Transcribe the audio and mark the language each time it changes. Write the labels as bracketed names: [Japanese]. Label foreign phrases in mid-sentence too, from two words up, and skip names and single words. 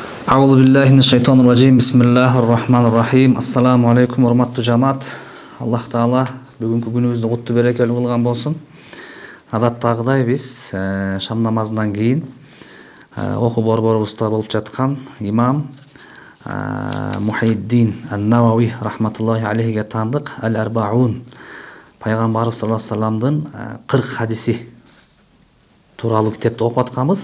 [Arabic] أعوذ بالله من الشيطان الرجيم بسم الله الرحمن الرحيم. السلام عليكم, [Kyrgyz] урматтуу жамаат. Аллах Таала бүгүнкү күнүбүздү куттуу берекелүү кылган болсун. Адаттагыдай биз шам намазынан кийин окуу борборубузда болуп жаткан имам Мухиддин ан-Навави [Arabic] رحمة الله عليه [Kyrgyz] таандык Ал-Арбаун пайгамбарыбыз [Arabic] صلى الله عليه وسلم [Kyrgyz] 40 хадиси тууралуу китепти окуп атканбыз.